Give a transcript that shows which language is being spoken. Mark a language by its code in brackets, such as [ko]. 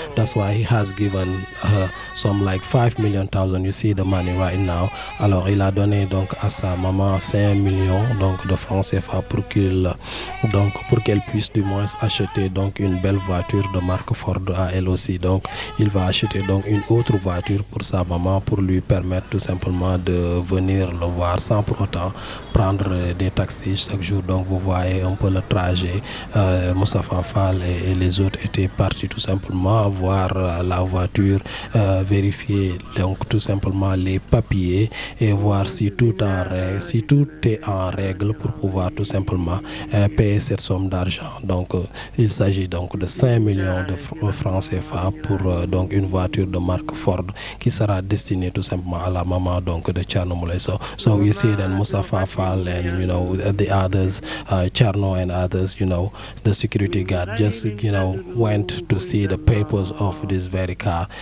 [en] That's why he has given her some like 5 million thousand. You see the money right now. [fr] Alors il a donné donc à sa maman 5 millions donc de francs CFA pour qu'il donc pour qu'elle puisse du moins acheter donc une belle voiture de marque Ford à elle aussi. Donc il va acheter donc une autre voiture pour sa maman pour lui permettre tout simplement de venir le voir sans pour autant prendre des taxis chaque jour. Donc vous voyez un peu le trajet. Moustapha Fall et les autres étaient partis tout simplement voir la voiture, vérifier donc tout simplement les papiers et voir si tout est en règle pour pouvoir tout simplement payer cette somme d'argent. Donc il s'agit donc de 5 millions de francs CFA pour donc une voiture de marque Ford qui sera destinée tout simplement à la maman donc de Thierno Moulay Sow. [en] So you see that Moustapha Fall and the others, Thierno and others, the security guard just went to see the papers of this very car,